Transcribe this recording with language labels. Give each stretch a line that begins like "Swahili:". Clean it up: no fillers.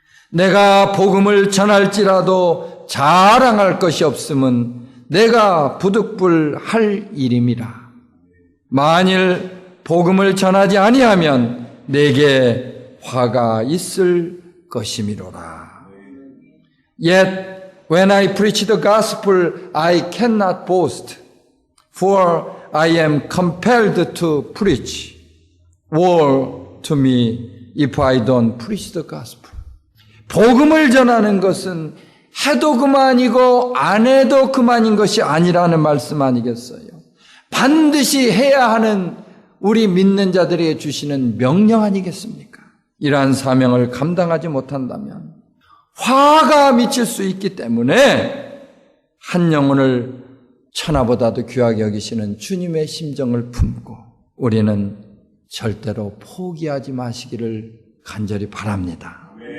Korean: 내가 복음을 전할지라도 자랑할 것이 없음은 내가 부득불할 일임이라. 만일 복음을 전하지 아니하면 내게 화가 있을 것이미로라.
English: Yet when I preach the gospel, I cannot boast, for I am compelled to preach. Woe to me if I don't preach the gospel.
Korean: 복음을 전하는 것은 해도 그만이고 안 해도 그만인 것이 아니라는 말씀 아니겠어요? 반드시 해야 하는 우리 믿는 자들에게 주시는 명령 아니겠습니까? 이러한 사명을 감당하지 못한다면 화가 미칠 수 있기 때문에 한 영혼을 천하보다도 귀하게 여기시는 주님의 심정을 품고 우리는 절대로 포기하지 마시기를 간절히 바랍니다.